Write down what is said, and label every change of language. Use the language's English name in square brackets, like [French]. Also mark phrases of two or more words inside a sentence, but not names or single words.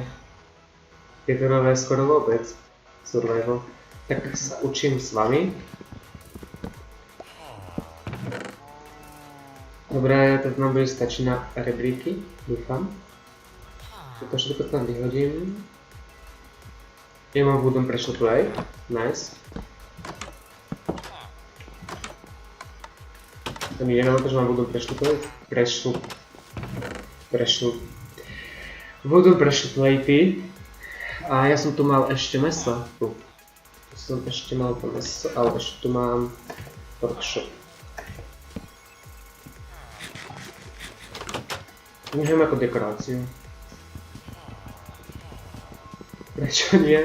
[Slovak] Tieto nové skoro vôbec survival. Tak sa učím s vami. Dobre, to nám bude stačiť na rebríky, dúfam. Toto všetko tam vyhodím. Ja mám [English] wooden pressure plate, nice. [Slovak] To mi neviem, že mám [English] wooden pressure plate. Wooden pressure platey. [Slovak] A ja som tu mal ešte meso. Tu som ešte mal to meso, ale ešte tu mám workshop. Nechám ako dekoráciu. Prečo nie?